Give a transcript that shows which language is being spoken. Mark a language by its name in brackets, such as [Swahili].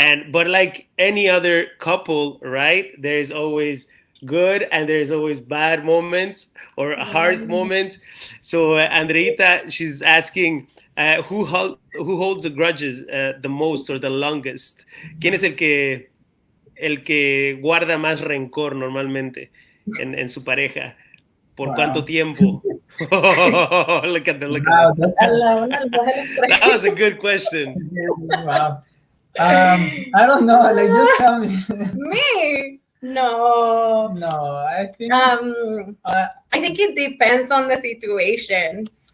[English] But like any other couple, right? There's always good and there's always bad moments or hard moments. So Andreita, she's asking, who holds the grudges the most or the longest? [Spanish] ¿Quién es el que guarda más rencor normalmente en su pareja? ¿Por cuánto tiempo? [English] Look at them. That was a good question. Wow. I don't know. Like, you tell me. Me? No, I think I think it depends on the situation.